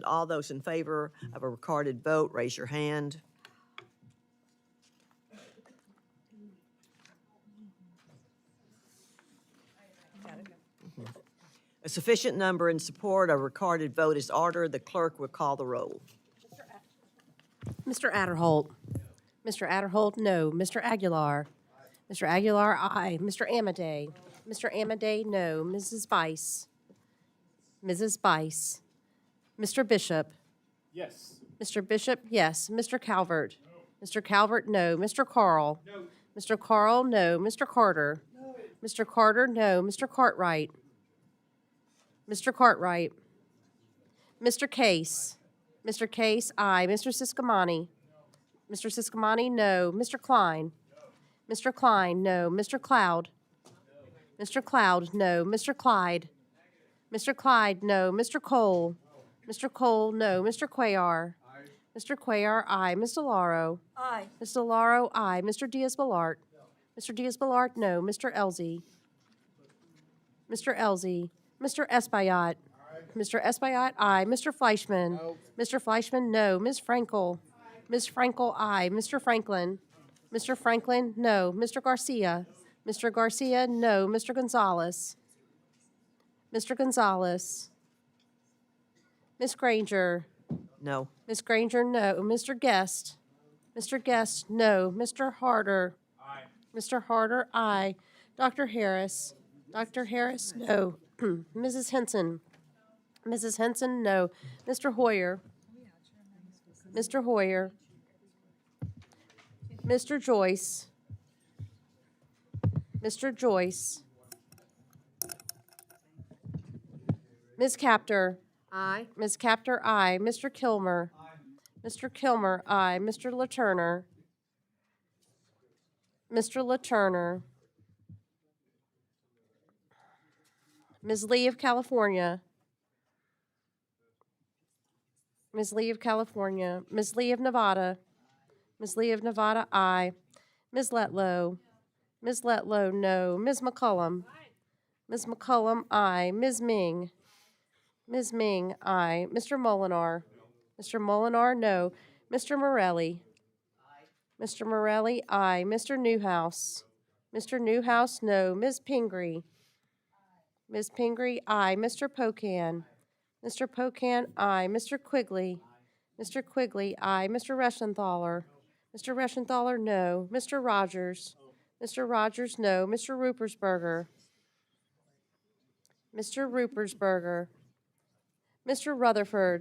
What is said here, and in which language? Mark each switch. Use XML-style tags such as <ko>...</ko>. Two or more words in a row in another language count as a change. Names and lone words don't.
<en>All those in favor of a recorded vote, raise your hand. A sufficient number in support of a recorded vote is ordered. The clerk will call the roll. Mr. Adderholt. Mr. Adderholt, no. Mr. Aguilar. Mr. Aguilar, aye. Mr. Amadei. Mr. Amadei, no. Mrs. Bice. Mrs. Bice. Mr. Bishop. Yes. Mr. Bishop, yes. Mr. Calvert. Mr. Calvert, no. Mr. Carl. No. Mr. Carl, no. Mr. Carter. No. Mr. Carter, no. Mr. Cartwright. Mr. Cartwright. Mr. Case. Mr. Case, aye. Mr. Siscomani. Mr. Siscomani, no. Mr. Klein. Mr. Klein, no. Mr. Cloud. Mr. Cloud, no. Mr. Clyde. Mr. Clyde, no. Mr. Cole. Mr. Cole, no. Mr. Cuellar. Mr. Cuellar, aye. Ms. DeLauro. Aye. Ms. DeLauro, aye. Mr. Diaz-Balart. Mr. Diaz-Balart, no. Mr. Elzey. Mr. Elzey. Mr. Espaillat. Mr. Espaillat, aye. Mr. Fleischman. No. Mr. Fleischman, no. Ms. Frankel. Ms. Frankel, aye. Mr. Franklin. Mr. Franklin, no. Mr. Garcia. Mr. Garcia, no. Mr. Gonzalez. Mr. Gonzalez. Ms. Granger. No. Ms. Granger, no. Mr. Guest. Mr. Guest, no. Mr. Harder? Aye. Mr. Harder, aye. Dr. Harris? Dr. Harris, no. Mrs. Henson? Mrs. Henson, no. Mr. Hoyer? Mr. Hoyer? Mr. Joyce? Mr. Joyce? Ms. Capter? Aye. Ms. Capter, aye. Mr. Kilmer? Mr. Kilmer, aye. Mr. LaTurner? Mr. LaTurner? Ms. Lee of California? Ms. Lee of California? Ms. Lee of Nevada? Ms. Lee of Nevada, aye. Ms. Letlow? Ms. Letlow, no. Ms. McCullum? Ms. McCullum, aye. Ms. Ming? Ms. Ming, aye. Mr. Molinar? Mr. Molinar, no. Mr. Morelli? Mr. Morelli, aye. Mr. Newhouse? Mr. Newhouse, no. Ms. Pingree? Ms. Pingree, aye. Mr. Pocan? Mr. Pocan, aye. Mr. Quigley? Mr. Quigley, aye. Mr. Reschenthaler? Mr. Reschenthaler, no. Mr. Rogers? Mr. Rogers, no. Mr. Rupersberger? Mr. Rupersberger? Mr. Rutherford?</en>